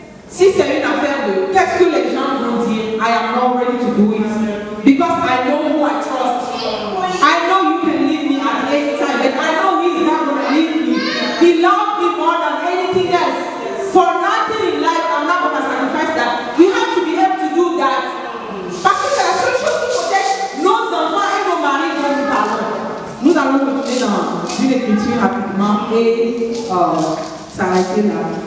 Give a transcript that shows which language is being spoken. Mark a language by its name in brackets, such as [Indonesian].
[French] Si c'est une affaire de qu'est-ce que les gens vont dire, [English] I am not ready to do it because I know who I trust. I know you can leave me at any time, but I know he is not going to leave me. He loves me more than anything else. For nothing in life, I'm not going to sacrifice that. You have to be able to do that. [French] Parce que c'est la seule chose qui protège nos enfants et nos maris dont nous parlons. Nous allons retourner dans une écriture rapidement et s'arrêter là.